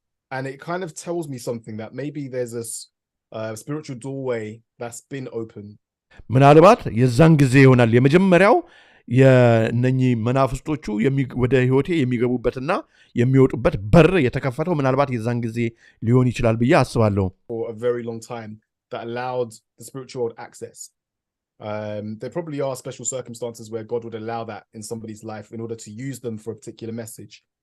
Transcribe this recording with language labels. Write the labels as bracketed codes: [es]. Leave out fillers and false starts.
[en] And it kind of tells me something that maybe there's a spiritual doorway that's been open. [am] ምናልባት የዛን ጊዜ ይሆናል የመጀመሪያው የነኚህ መናፍስቶቹ ወደ ህይወቴ የሚገቡበትና የሚወጡበት በር የተከፈተው ምናልባት የዛን ጊዜ ሊሆን ይችላል ብዬ አስባለሁ። [en] For a very long time that allowed the spiritual world access. There probably are special circumstances where God would allow that in somebody's life in order to use them for a particular message.